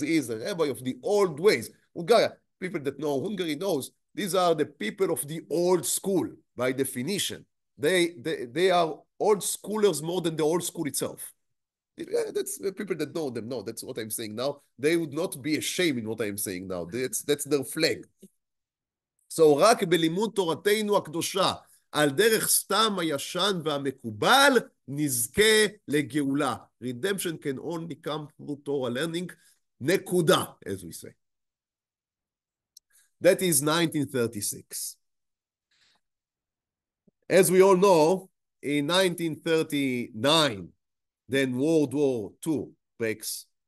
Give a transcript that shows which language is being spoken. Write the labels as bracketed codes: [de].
[en] He is a rabbi of the old ways. Hungary, people that know Hungary knows, these are the people of the old school, by definition. They are old schoolers more than the old school itself. That's the people that know them know. That's what I'm saying now. They would not be ashamed in what I'm saying now. That's their flag. [he] So רק בלימוד תורתנו הקדושה על דרך סתם הישן והמקובל נזכה לגאולה. [en] Redemption can only come through Torah learning. נקודה, as we say. That is 1936. As we all know, in 1939, then World War II breaks.